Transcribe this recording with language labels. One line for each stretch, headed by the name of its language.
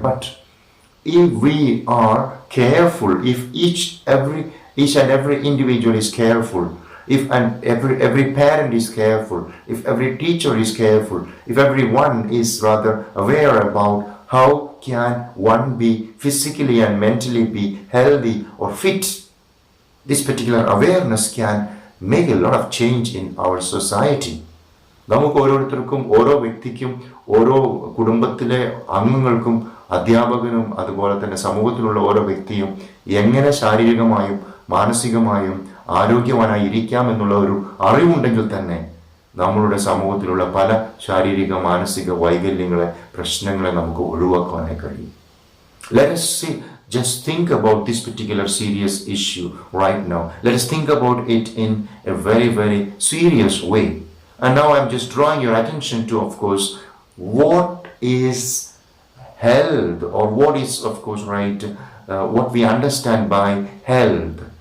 English: But if we are careful, if each and every individual is careful, if every parent is careful, if every teacher is careful, if everyone is rather aware about how can one be physically and mentally be healthy or fit, this particular awareness can make a lot of change in our society.
Malayalam: നമുക്ക് ഓരോരുത്തർക്കും, ഓരോ വ്യക്തിക്കും, ഓരോ കുടുംബത്തിലെ അംഗങ്ങൾക്കും, അധ്യാപകനും അതുപോലെ തന്നെ സമൂഹത്തിലുള്ള ഓരോ വ്യക്തിയും എങ്ങനെ ശാരീരികമായും മാനസികമായും ആരോഗ്യവാനായി ഇരിക്കാം എന്നുള്ള ഒരു അറിവുണ്ടെങ്കിൽ തന്നെ നമ്മളുടെ സമൂഹത്തിലുള്ള പല ശാരീരിക മാനസിക വൈകല്യങ്ങളെ, പ്രശ്നങ്ങളെ നമുക്ക് ഒഴിവാക്കാനായി കഴിയും.
English: Let us see, just think about this particular serious issue right now. Let us think about it in a very, very serious way. And now I'm just drawing your attention to, of course, what is health, or what is, of course, right, what we understand by health.